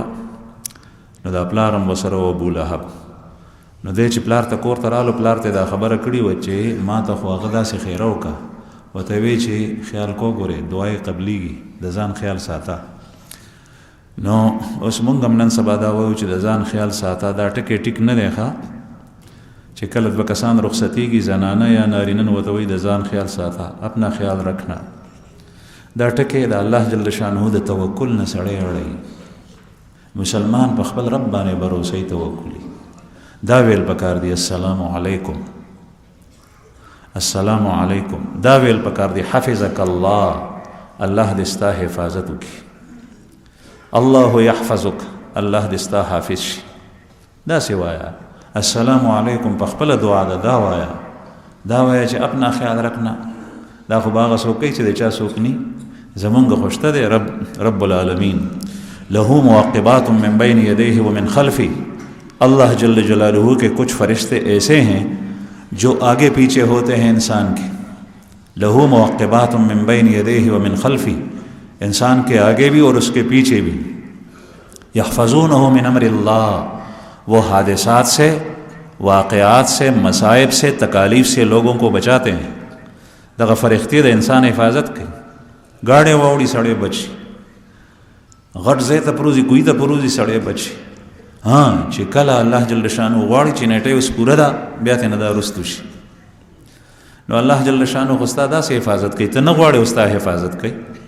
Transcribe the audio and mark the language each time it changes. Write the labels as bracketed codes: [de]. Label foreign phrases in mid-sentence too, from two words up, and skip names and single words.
[ps] نو دا پلار هم ورسره و ابولهب. نو دی چې پلار ته کور ته رالو، پلار ته دا خبره کړې وه چې ما ته خو هغه داسې خیره وکړه، ورته وی چې خیال کو ګورې دعای قبلیږي، د ځان خیال ساته. نو اوس مونږ هم نن سبا دا وایو چې د ځان خیال ساته، دا ټکی ټیک نه دی ښه، چې کله دوه کسان رخصتېږي زنانه یا نارینه نو ورته وایي د ځان خیال ساته، [ur] اپنا خیال رکھنا. [ps] دا ټکی د الله [ar] جل شانه [ps] د توکل نه سړی اړوي. مسلمان په خپل رب باندې بروسه توکلي. دا ویل پکار دی [ar] السلام علیکم، السلام علیکم. [ps] دا ویل پکار دی [ar] حفظک الله، [ps] الله دې ستا حفاظت وکړي. [ar] الله یحفظک، [ps] الله دې ستا حافظ شي. داسې وایه [ar] السلام علیکم [ps] په خپله دعا ده. دا وایه چې [ur] اپنا خیال رکھنا. [ps] دا خو به هغه څوک کوي چې د چا څوک ني. زمونږ خو شته دی [ar] رب العالمین، له معقبات من بین یدیه ومن خلفه. [ur] اللہ [ar] جل جلالہ [ur] کے کچھ فرشتے ایسے ہیں جو آگے پیچھے ہوتے ہیں انسان کے. [ar] لہو معقبات من بین یدیہ ومن خلفی، [ur] انسان کے آگے بھی اور اس کے پیچھے بھی. [ar] یحفظونہ من امر اللہ، [ur] وہ حادثات سے، واقعات سے، مصائب سے، تکالیف سے لوگوں کو بچاتے ہیں. [ps] دغه فرښتې د انسان حفاظت کوي. گاڑی واوړي سړی بچي، غټ ځای ته پروزي، کوی ته پروزي سړی بچي. چې کله الله [ar] جل شانه [ps] غواړي چې نیټه اوس پوره ده بیا ته نه دا رستو شي. نو الله [ar] جل شانه [ps] خو ستا داسې حفاظت کوي، ته نه غواړې او ستا حفاظت کوي.